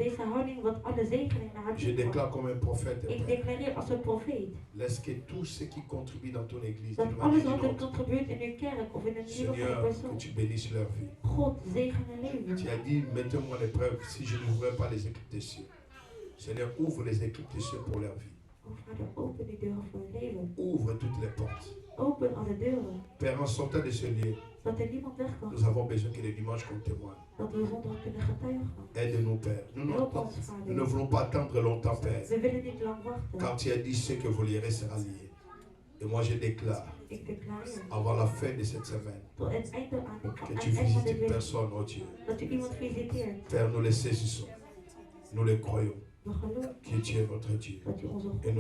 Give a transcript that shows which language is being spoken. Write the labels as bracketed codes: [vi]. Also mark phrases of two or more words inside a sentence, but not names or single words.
[fr] Je déclare comme un prophète. Laisse que tout ce qui contribue dans ton église, Seigneur, que tu bénisses leur vie. Tu as dit, mettez-moi l'épreuve si je n'ouvrais pas les éclipses des cieux. Seigneur, ouvre les éclipses des cieux pour leur vie. Ouvre toutes les portes. [nl] Open alle deuren. [fr] Père, en sortant de ce lieu, [nl] Dat er niemand weg kan. [fr] nous avons besoin que les dimanches qu'on témoigne. [nl] Dat we zondag kunnen getuigen. [fr] Aide-nous, Père. Nous ne voulons pas attendre longtemps, Père. [nl] We willen niet lang wachten. [fr] Quand tu as dit ce que vous lirez sera lié. Et moi je déclare, avant la fin de cette semaine, que tu visites une personne, oh Dieu. Père, nous les saisissons. Nous les croyons. Que tu es notre Dieu.